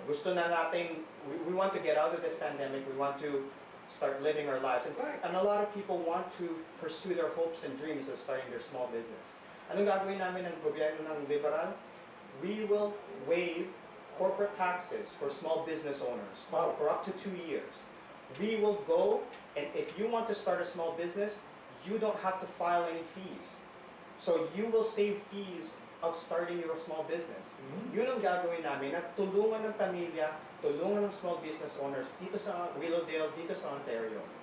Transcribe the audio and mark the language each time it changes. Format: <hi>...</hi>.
<tl>Gusto na natin,</tl> <en>we want to get out of this pandemic, we want to start living our lives. Right. And a lot of people want to pursue their hopes and dreams of starting their small business.</en> <tl>Anong gagawin namin ng gobyerno ng liberal?</tl> <en>We will waive corporate taxes for small business owners Wow. for up to 2 years. We will go, and if you want to start a small business, you don't have to file any fees. So you will save fees of starting your small business. Mhm.</en> <tl>Yun ang gagawin namin, na tulungan ng pamilya, tulungan ng small business owners dito sa Willowdale, dito sa Ontario.</tl>